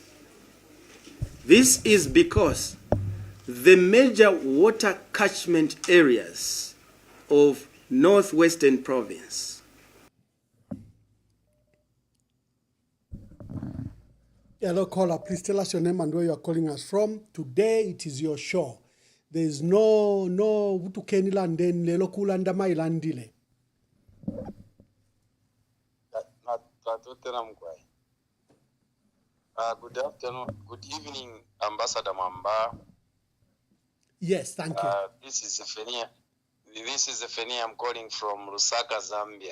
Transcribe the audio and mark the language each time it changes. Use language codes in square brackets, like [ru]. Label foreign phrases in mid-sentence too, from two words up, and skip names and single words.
[en] This is because the major water catchment areas of Northwestern Province, hello caller, please tell us your name and where you are calling us from. Today it is your show. There is no utukeni and [bem] lelo kulanda mailandile. [en] Good afternoon, good evening, Ambassador Mamba. Yes, thank you. This is Zephania. I'm calling from Lusaka, Zambia.